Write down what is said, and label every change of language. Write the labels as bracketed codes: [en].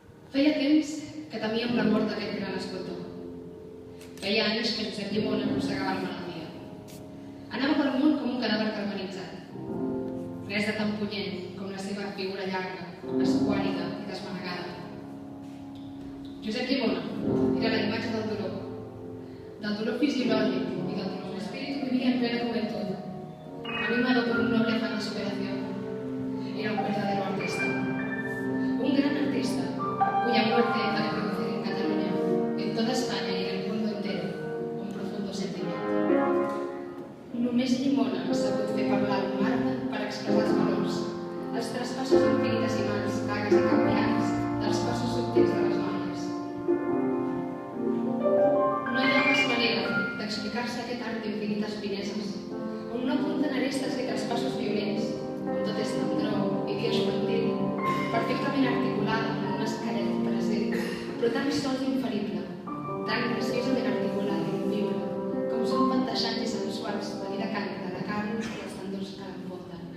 [ca] Feia temps que temíem la mort d'aquest gran escultor. Feia anys que Josep Llimona arrossegava la malaltia. Anava pel món com un cadàver carbonitzat. Res de tan punyent com la seva figura llarga, esquàlida i desmanegada. Josep Llimona era la imatge del dolor fisiològic i del dolor. [es] L'espíritu vivia en plena juventud, animado por un noble afán de superación. Era un verdadero artista. Un gran artista, cuya muerte ha producido en Cataluña, en toda España y en el mundo entero, un profundo sentimiento. [ca] Només Llimona ha sabut fer parlar el marbre per expressar els valors, els traspassos infinitesimals, vagues i canviants dels cossos subtils de les noies. No hi ha pas manera d'explicar-se aquest art d'infinites fineses, on no apunten arestes i traspassos violents, on tot és tendror i diospantil, perfectament articulada en un esquelet present, però tan sols inferible, tan graciosament articulada i movible, com són panteixants i sensuals la vida càlida de carn i els tendors que l'envolten.